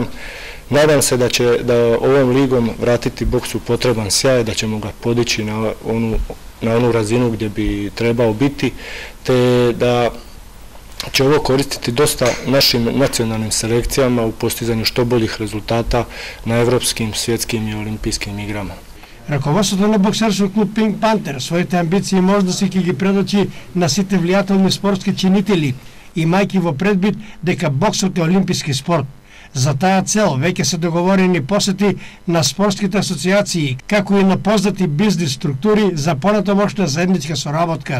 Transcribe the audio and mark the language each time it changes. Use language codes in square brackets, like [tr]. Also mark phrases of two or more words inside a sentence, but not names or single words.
[bs] Nadam se da će ovom ligom vratiti boksu potreban sjaj, da ćemo ga podići na onu razinu gdje bi trebao biti, te da će ovo koristiti dosta našim nacionalnim selekcijama u postizanju što boljih rezultata na evropskim, svjetskim i olimpijskim igrama. [mk] Раководството на боксерски клуб Пинк Пантер своите амбиции може да си ги предочи на сите влијателни спортски чинители, имајќи во предвид дека боксот е олимписки спорт. За таа цел веќе се договорени посети на спортските асоциации, како и на познати бизнес структури за понатамошна заедничка соработка.